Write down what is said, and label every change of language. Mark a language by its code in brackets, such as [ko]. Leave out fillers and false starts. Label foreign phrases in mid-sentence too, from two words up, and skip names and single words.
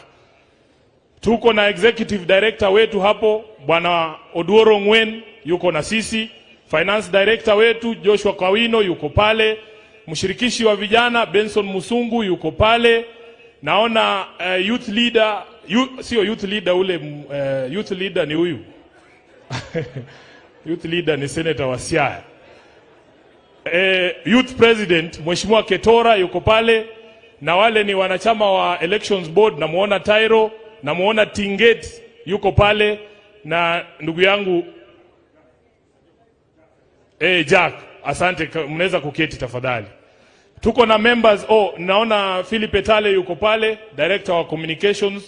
[sw] Tuko na [en] Executive Director [sw] wetu hapo, Bwana Ong'ondo Were yuko na sisi. [en] Finance Director [sw] wetu Joshua Kawino yuko pale. Mshirikishi wa vijana Benson Musungu yuko pale. Naona [en] youth leader, [sw] sio [en] youth leader [sw] ule, [en] youth leader [sw] ni huyu. [en] Youth leader [sw] ni Senator wa Siaya. [en] Youth President [sw] Mheshimiwa Ketora yuko pale, na wale ni wanachama wa [en] Elections Board. [sw] Namuona Tyro, namuona Tinget yuko pale, na ndugu yangu Jack. Asante, mnaweza kuketi tafadhali. Tuko na members, naona Philip Etale yuko pale, Director wa Communications.